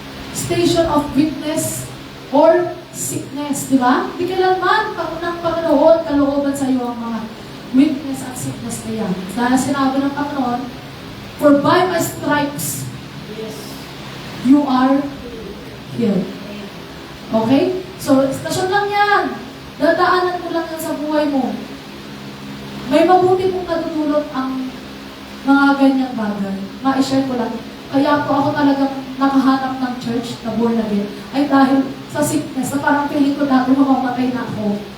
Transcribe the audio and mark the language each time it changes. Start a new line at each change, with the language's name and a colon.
English: Station of weakness or sickness.
Filipino: Diba? Di kailanman ng Panginoon kalooban sa iyo ang mga weakness at sickness na yan. Dahil sinabi ng Panginoon,
English: for by my stripes, you are healed.
Filipino: Okay? So, stasyon lang yan. Dadaanan mo lang yan sa buhay mo. May mabuti pong natutulot ang mga ganyang bagay. Ma-share ko lang. Kaya po ako talagang nakahanap ng church na born again ay dahil sa sickness na parang feeling ko dati mamamatay na ako.